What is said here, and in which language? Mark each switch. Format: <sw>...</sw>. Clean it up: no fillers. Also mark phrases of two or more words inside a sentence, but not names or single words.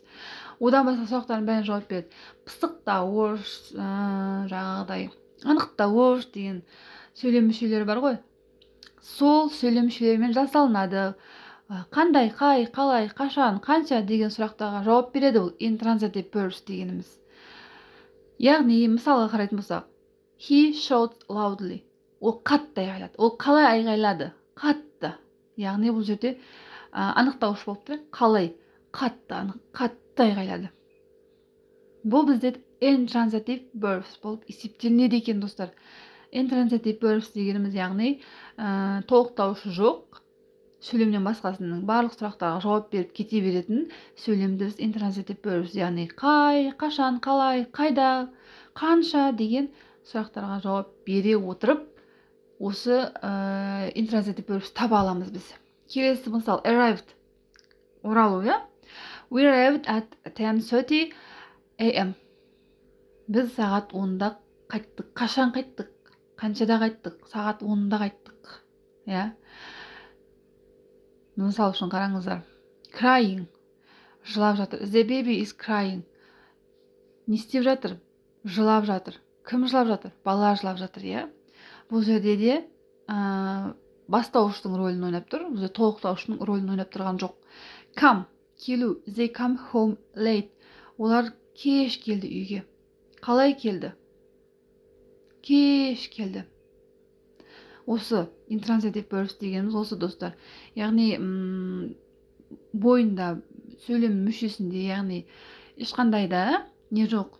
<kk>Одан басқа сұрақтардың бәрін жауап береді. Пысықтауыш, жаңағыдай анықтауыш деген сөйлем мүшелері бар ғой. Сол сөйлем мүшелерімен жасалынады. Қандай, қай, қалай, қашан, қанша деген сұрақтарға жауап береді ол</kk> <en>intransitive verbs</en> <kk>дегеніміз. Яғни, мысалға қарайтын болсақ,</kk> <en>he shouted loudly.</en> <kk>Ол қатты айғайлады. Ол қалай айғайлады? Қатты. Яғни бұл жерде анықтауыш болып тұр. Қалай? Қатты айғайлады. Бұл бізде</kk> <en>intransitive verbs</en> <kk>болып есептелінеді екен, достар.</kk> <en>Intransitive verbs</en> <kk>дегеніміз яғни толықтауышы жоқ, сөйлемнен басқасының барлық сұрақтарға жауап беріп кете беретін сөйлемді біз</kk> <en>intransitive verbs,</en> <kk>яғни қай, қашан, қалай, қайда, қанша деген сұрақтарға жауап бере отырып, осы</kk> <en>intransitive verbs</en> <kk>таба аламыз біз. Келесі мысал, arrived, оралу,</kk> <en>We arrived at 10:30 a.m.</en> <kk>Біз сағат 10-да қайттық. Қашан қайттық? Қаншада қайттық? Сағат 10-да қайттық. Мысал үшін қараңыздар. Crying. Жылап жатыр.</kk> <en>The baby is crying.</en> <kk>Не істеп жатыр? Жылап жатыр. Кім жылап жатыр? Бала жылап жатыр, Бұл жерде де бастауыштың рөлін ойнап тұр. Бұл жерде толықтаушының рөлін ойнап тұрған жоқ. Come. Келу.</kk> <en>They come home late.</en> <kk>Олар кеш келді үйге. Қалай келді? Кеш келді. Осы</kk> <en>intransitive verbs</en> <kk>дегеніміз осы, достар. Яғни бойында сөйлем мүшесінде, яғни ешқандай да не жоқ?</kk>